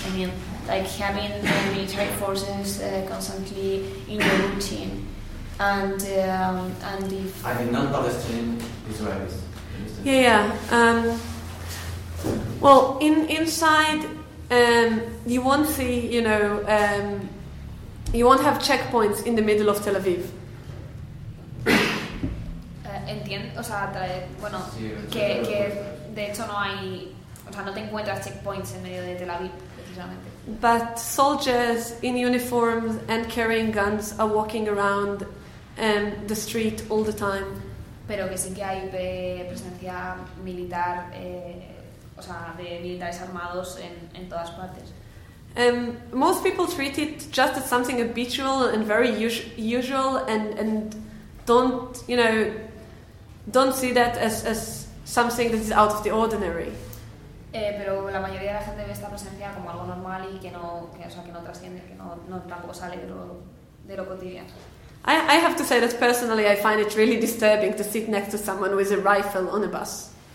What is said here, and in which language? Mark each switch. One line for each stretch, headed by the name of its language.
English: I mean, like having the military forces constantly in your routine, and if... I mean, non-Palestinian Israelis. Yeah, well, inside you won't see, you know, you won't have checkpoints in the middle of Tel Aviv.
Spanish: Entiendo, o sea, bueno, que de hecho no hay, o sea, no te encuentras checkpoints en medio de Tel Aviv, precisamente.
English: But soldiers in uniforms and carrying guns are walking around the street all the time.
Spanish: Pero que sí que hay presencia militar, o sea, de militares armados en todas partes.
English: Most people treat it just as something habitual and very usual and don't, you know, don't see that as something that is out of the ordinary.
Spanish: Pero la mayoría de la gente ve esta presencia como algo normal y que no, que, o sea, que no trasciende, que no, no tampoco sale de lo cotidiano.
English: I have to say that personally I find it really disturbing to sit next to someone with a rifle on a bus.